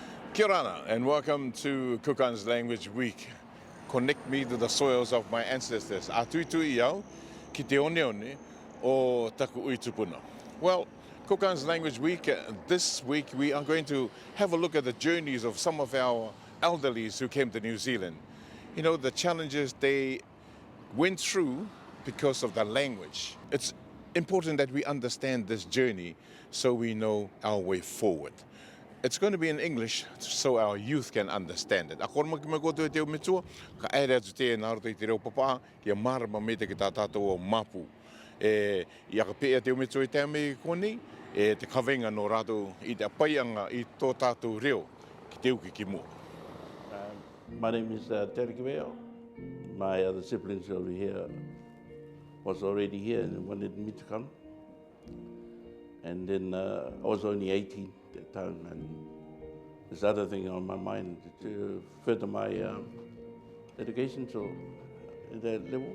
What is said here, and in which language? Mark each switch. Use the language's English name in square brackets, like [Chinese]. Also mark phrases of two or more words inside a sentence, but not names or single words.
[Rarotongan] Kia ora, [English] and welcome to Kukan's Language Week. Connect me to the soils of my ancestors. [Rarotongan] Atui iau, ki te one one, o taku ui tupuna. [English] Well, Kukan's Language Week, this week we are going to have a look at the journeys of some of our elderlies who came to New Zealand. You know, the challenges they went through because of the language. It's important that we understand this journey so we know our way forward. It's going to be in English so our youth can understand it. [Rarotongan] Ako naman kima ko te Metua, ka ere atu te naro te reo papa, ia marama me te ki tā tātou o mapu. Ia ka pēa te Metua I te ame koni, te kawenga no rātou I te apaianga I tō tātou reo ki te uki ki mua. [English] My name is Teariki Veiao. My other siblings over here was already here and wanted me to come. And then I was only 18 at that time, and this other thing on my mind to further my education to that level.